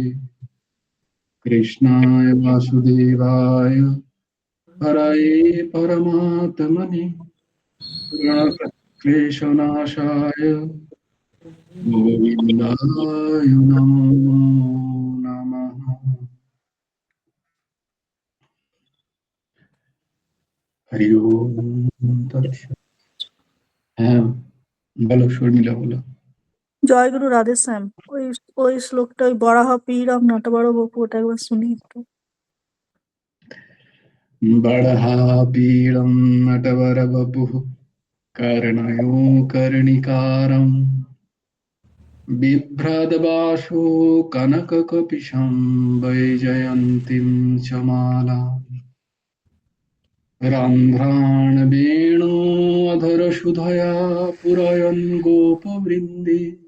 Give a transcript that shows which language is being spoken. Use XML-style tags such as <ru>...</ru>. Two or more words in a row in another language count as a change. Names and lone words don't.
<sa>कृष्णाय वासुदेवाय हरये परमात्मने प्रणतक्लेशनाशाय गोविन्दाय नमो नमः। हरि ओम तत्सत्।</sa> <bn>হ্যাঁ বলো শর্মিলা, বলো। জয় গুরু রাধেশ্যাম। ওই ওই শ্লোকটা, ওই</bn> <sa>बर्हा पीडं नटवर वपुः,</sa> <bn>ওটা একবার শুনি একটু।</bn> <sa>बर्हापीडं नटवरवपुः कर्णयो कर्णिकारं बिभ्रद्वासो कनककपिशं वैजयन्तीं च मालाम् रन्ध्रान् वेणोऽधरसुधया पुरयन् गोपवृन्दे</sa>